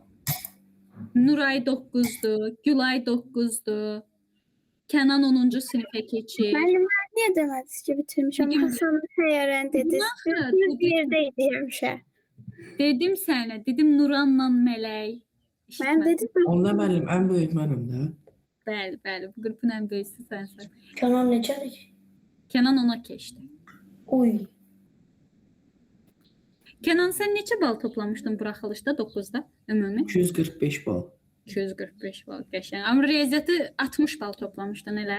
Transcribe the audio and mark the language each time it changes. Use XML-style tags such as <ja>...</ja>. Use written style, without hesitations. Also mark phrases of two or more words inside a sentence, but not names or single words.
<az>Nuray 9-dur, Gülay 9-dur. Kənan 10-cu sinifə keçir. Müəllim, niyə demədiniz ki, bitirmişəm? Dedim. Hasan Səyyarən dediniz. Yaxşı, Bir dedim. yerdəydi həmişə. Dedim sənə, dedim Nuranla Mələk. Mən dedim, Onda müəllim</az> <tr>en büyük benim de.</tr> <az>Bəli, bu qrupun ən böyüsü sənsən. Kenan neçədir? Kənan ona keçdi. Oy. Kənan, sən neçə bal toplamışdın buraxılışda 9-da ümumi? 245 bal. 245 bal, qəşəng. Amma riyaziyyatı 60 bal toplamışdın elə?</az>